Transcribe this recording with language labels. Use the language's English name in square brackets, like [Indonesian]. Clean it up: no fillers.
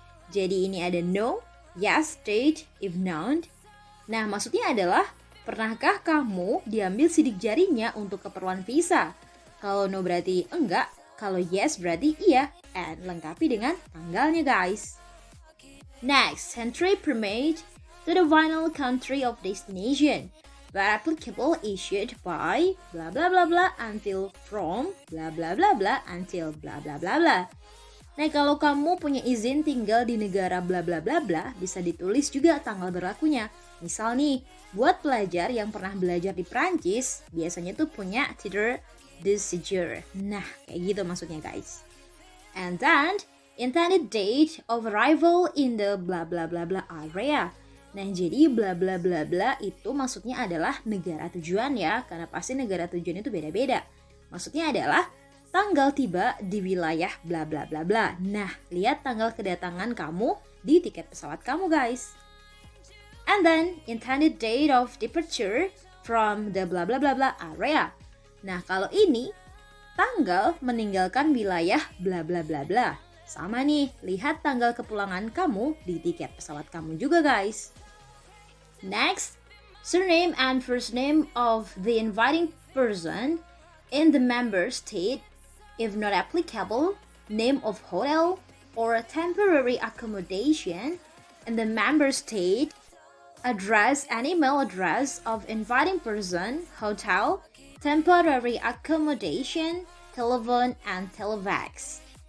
[Indonesian] Jadi ini ada no, yes, date, if known. Nah, maksudnya adalah pernahkah kamu diambil sidik jarinya untuk keperluan visa? Kalau no berarti enggak, kalau yes berarti iya, and lengkapi dengan tanggalnya guys. [English] Next, entry permit to the final country of destination, but applicable issued by bla bla bla bla until from bla bla bla bla until bla bla bla bla. [Indonesian] Nah, kalau kamu punya izin tinggal di negara bla bla bla bla, bisa ditulis juga tanggal berlakunya. Misal nih, buat pelajar yang pernah belajar di Prancis, biasanya tuh punya titre de séjour. Nah, kayak gitu maksudnya guys. [English] And then, intended date of arrival in the bla bla bla bla area. [Indonesian] Nah, jadi bla bla bla bla itu maksudnya adalah negara tujuan ya, karena pasti negara tujuan itu beda-beda. Maksudnya adalah tanggal tiba di wilayah bla bla bla bla. Nah, lihat tanggal kedatangan kamu di tiket pesawat kamu guys. [English] And then, intended date of departure from the bla bla bla bla area. [Indonesian] Nah, kalau ini tanggal meninggalkan wilayah bla bla bla bla. Sama nih, lihat tanggal kepulangan kamu di tiket pesawat kamu juga guys. [English] Next, surname and first name of the inviting person in the member state. If not applicable, name of hotel or temporary accommodation in the member state, address and email address of inviting person, hotel, temporary accommodation, telephone, and telefax.